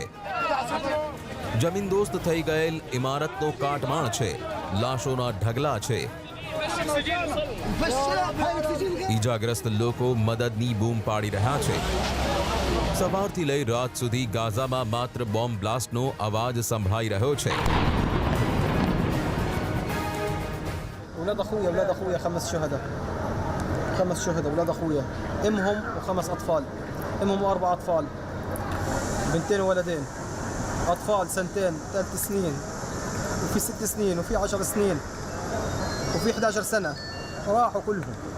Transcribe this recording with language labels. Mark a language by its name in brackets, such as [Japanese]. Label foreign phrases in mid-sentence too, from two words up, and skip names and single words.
[Gujarati] જમીનદોસ્ત થઈ ગયેલ ઇમારતનો કાટમાળ છે, લાશોના ઢગલા છે। ઈજાગ્રસ્ત લોકો મદદની બૂમ પાડી રહ્યા છે। સવારથી લઈ રાત સુધી ગાઝામાં માત્ર બોમ્બ બ્લાસ્ટનો અવાજ સંભળાઈ રહ્યો છે। [Arabic] اولاد اخويا 5 شهداء اولاد اخويا امهم و5 اطفال امهم 4 اطفال بنتين وولدين اطفال 2 3 سنين وفي 6 سنين وفي 10 سنين وفي 11 سنه راحوا كلهم।